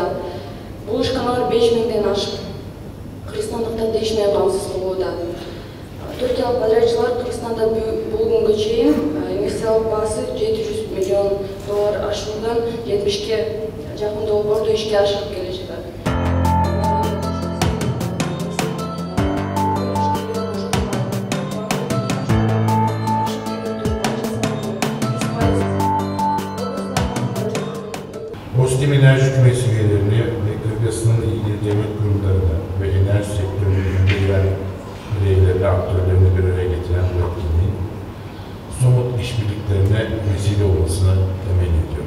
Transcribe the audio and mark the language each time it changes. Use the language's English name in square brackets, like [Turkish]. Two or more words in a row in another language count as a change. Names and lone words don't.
[Kyrgyz] Бул ишканалар 5000ден ашып кыргызстандыктарды иш менен камсыз кылууда. Түркиялык подрядчылар Кыргызстанда бул күнгө чейин инвестициялык баасы $700 миллион ашуудан 70-ке жакын долбоорду ишке ашырып келе жатат. [Turkish] Ostim Enerji Kümesi üyelerini ve Kırgızistan'ın ilgili devlet kurumlarını ve enerji sektörünün önde gelen bireylerini, aktörlerini bir araya getiren bu etkinliğin somut işbirliklerine vesile olmasını temenni ediyorum.